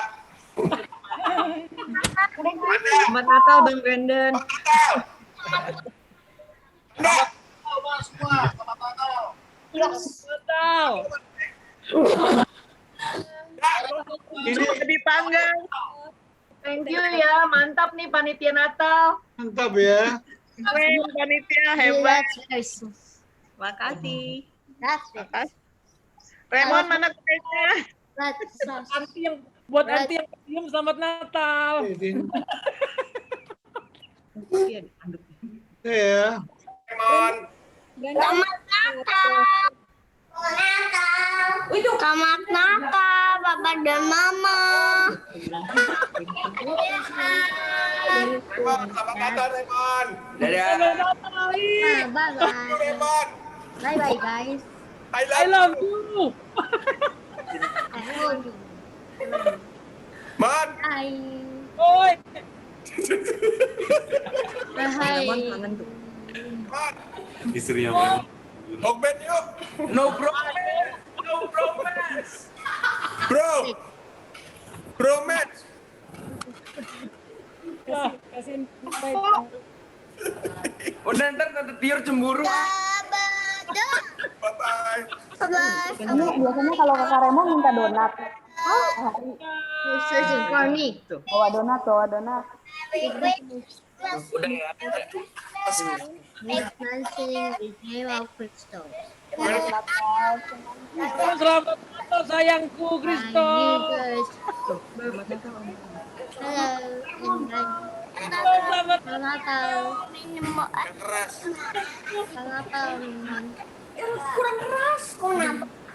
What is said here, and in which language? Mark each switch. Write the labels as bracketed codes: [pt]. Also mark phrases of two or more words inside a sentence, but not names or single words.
[id] Selamat Natal Bang Brandon. Natal. Ini dipanggang. [en] Thank you [id] ya, mantap nih panitia Natal. Mantap ya. Keren panitia hebat. Terima kasih. Makasih. Remon mana kuenya? Anti yang buat anti yang diem, selamat Natal. Ya. Selamat Natal. Selamat Natal, Papa dan Mama. Selamat Natal, Raymond. Dadah. [en] Bye-bye. Raymond. Bye-bye, guys. I love you. I love you. Man. [id] Hai. Oi. Hai. Istri yang mana? Hokben yuk. [en] No bromance. No bromance. Bromance. [id] Kasih Udah ntar Tante Tior cemburu. [en] Bye-bye. [id] Kamu biasanya kalau kakak Remon minta donat. Bawa donat, bawa donat. Udah ya. [en] Next dancing with Neva Crystal. [id] Selamat Natal sayangku, Kristo. Selamat Natal. Selamat Natal. Kurang keras, kenapa?